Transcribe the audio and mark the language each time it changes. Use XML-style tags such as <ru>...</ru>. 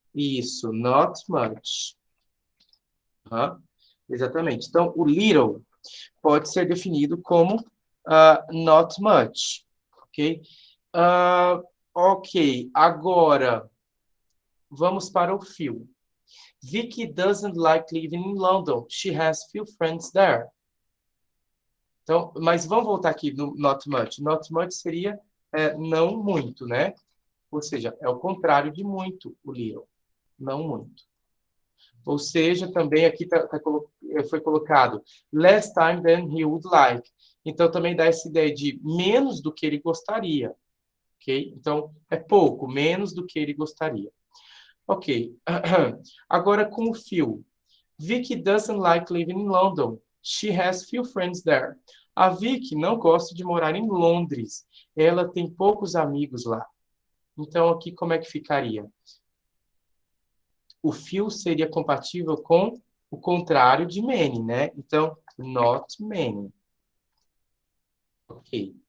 <pt>Isso, not much. Exatamente. Então, o little pode ser definido como not much. Ok? Ok, agora vamos para o few.</pt> <en>Vicky doesn't like living in London. She has few friends there.</en> <pt>Então, mas vamos voltar aqui no not much. Not much seria não muito, né? Ou seja, é o contrário de muito, o little. Não muito. Ou seja, também aqui foi colocado less time than he would like. Então, também dá essa ideia de menos do que ele gostaria, ok? Então, é pouco, menos do que ele gostaria. Ok. Agora, com o Phil.</pt> <en>Vicky doesn't like living in London. She has few friends there.</en> <pt>A Vicky não gosta de morar em Londres. Ela tem poucos amigos lá. Então, aqui como é que ficaria? O Phil seria compatível com o contrário de many, né? Então, not many. Ok.</pt>